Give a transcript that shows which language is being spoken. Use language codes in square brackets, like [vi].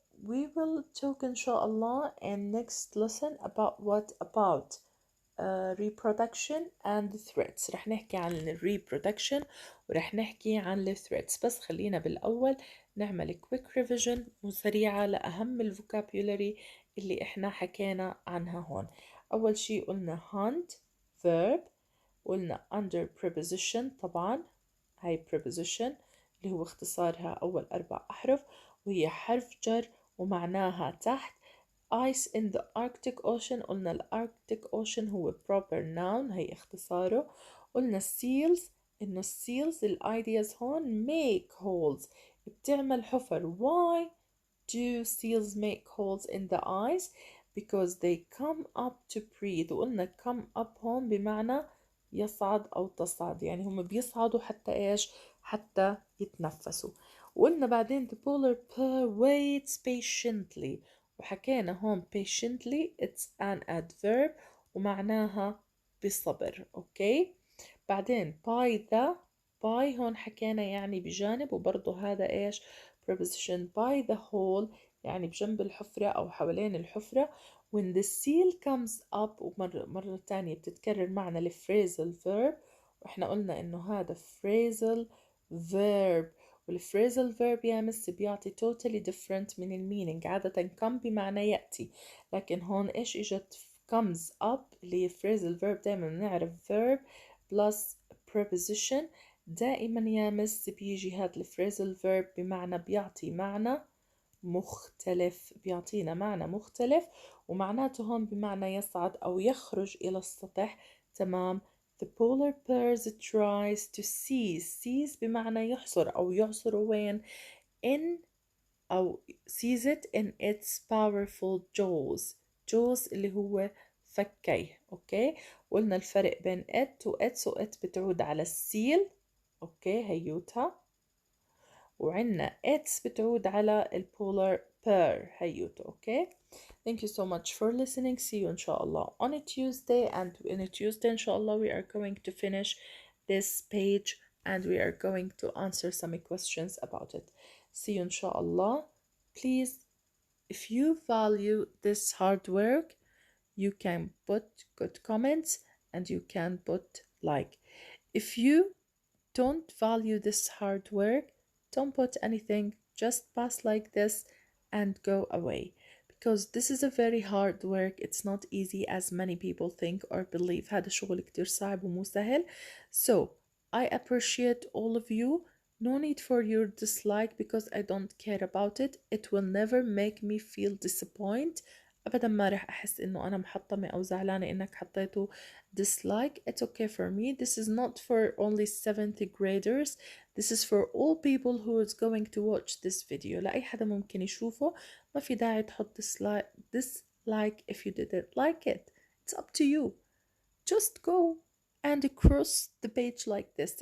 [en] We will talk inshallah in next lesson about reproduction and threats. [ar] رح نحكي عن ال reproduction ورح نحكي عن ال threats، بس خلينا بالأول نعمل [en] quick revision [ar] وسريعة لأهم ال vocabulary اللي احنا حكينا عنها هون. أول شي قلنا hunt verb، قلنا under preposition، طبعا هاي preposition اللي هو اختصارها أول 4 أحرف وهي حرف جر ومعناها تحت. [en] ice in the Arctic Ocean، قلنا ال Arctic Ocean هو proper noun [ar] هي اختصاره. قلنا seals، إنه seals ال ideas هون make holes، بتعمل حفر. [en] why do seals make holes in the ice؟ because they come up to breathe. [ar] وقلنا come up هون بمعنى يصعد أو تصعد، يعني هم بيصعدوا حتى إيش؟ حتى يتنفسوا. [en] وقلنا بعدين the polar bear waits patiently، وحكينا هون patiently it's an adverb [ar] ومعناها بصبر. أوكي. بعدين by the، by هون حكينا يعني بجانب، وبرضه هذا إيش؟ preposition by the hole يعني بجنب الحفرة أو حوالين الحفرة. [en] when the seal comes up، [ar] ومرة تانية بتتكرر معنا الفريزل verb، وإحنا قلنا إنه هذا phrasal verb، والphrasal verb يا مس بيعطي [en] totally different [ar] من المينينج. عادة come بمعنى يأتي، لكن هون إيش إجت؟ comes up اللي هي phrasal verb. دايما بنعرف verb plus preposition دائما يا مس بيجي هذا الphrasal verb بمعنى بيعطي معنى مختلف، بيعطينا معنى مختلف، ومعناته هون بمعنى يصعد أو يخرج إلى السطح. تمام. [en] The polar bears tries to seize [ar] بمعنى يحصر أو يعصر وين؟ [en] in أو seize it in its powerful jaws. [ar] jaws اللي هو فكيه. أوكي. قلنا الفرق بين it و its، و it بتعود على السيل. أوكي هيوتها. وعنا its بتعود على البولار bear هيوتو. أوكي. [en] Thank you so much for listening. See you inshallah on a Tuesday, and in a Tuesday inshallah we are going to finish this page and we are going to answer some questions about it. See you inshallah. Please, if you value this hard work, you can put good comments and you can put like. If you don't value this hard work, don't put anything, just pass like this and go away, because this is a very hard work. It's not easy as many people think or believe. [ar] هذا شغل كتير صعب ومو سهل. [en] So I appreciate all of you. No need for your dislike because I don't care about it. It will never make me feel disappointed [ar] ابدا ما رح احس انه انا محطمة او زعلانة انك حطيته dislike. [en] It's okay for me. This is not for only 70 graders. This is for all people who is going to watch this video. [ar] لأي حدا ممكن يشوفه. ما في داعي تحط [en] dislike if you didn't like it. It's up to you. Just go and cross the page like this.